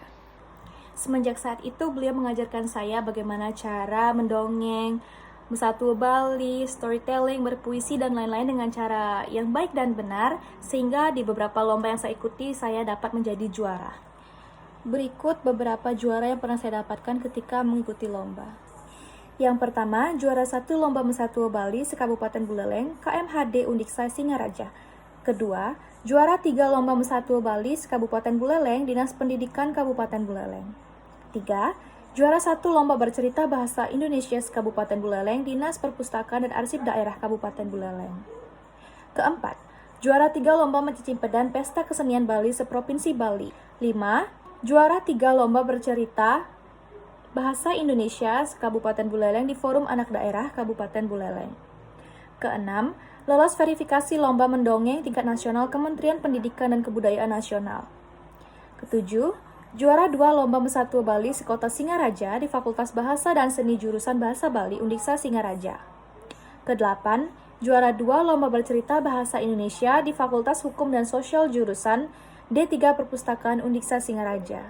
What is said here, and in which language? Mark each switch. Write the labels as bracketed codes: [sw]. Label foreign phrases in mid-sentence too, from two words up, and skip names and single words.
[id] Semenjak saat itu beliau mengajarkan saya bagaimana cara mendongeng, Mesatu Bali, storytelling, berpuisi, dan lain-lain dengan cara yang baik dan benar, sehingga di beberapa lomba yang saya ikuti saya dapat menjadi juara. Berikut beberapa juara yang pernah saya dapatkan ketika mengikuti lomba. Yang pertama, juara 1 Lomba Mesatu Bali se-Kabupaten Buleleng, KMHD Undiksa Singaraja. Kedua, juara 3 Lomba Mesatu Bali se-Kabupaten Buleleng, Dinas Pendidikan Kabupaten Buleleng. 3. Juara 1 Lomba Bercerita Bahasa Indonesia se-Kabupaten Buleleng, Dinas Perpustakaan dan Arsip Daerah Kabupaten Buleleng. Keempat, juara 3 Lomba Mencicimpedan Pesta Kesenian Bali se-Provinsi Bali. 5. Juara 3 Lomba Bercerita Bahasa Indonesia se-Kabupaten Buleleng di Forum Anak Daerah Kabupaten Buleleng. Keenam, lolos verifikasi Lomba Mendongeng tingkat nasional Kementerian Pendidikan dan Kebudayaan Nasional. Ketujuh, juara 2 Lomba Mesatu Bali se-Kota Singaraja di Fakultas Bahasa dan Seni Jurusan Bahasa Bali Undiksa Singaraja. Kedelapan, juara 2 Lomba Bercerita Bahasa Indonesia di Fakultas Hukum dan Sosial Jurusan D3 Perpustakaan Undiksa Singaraja.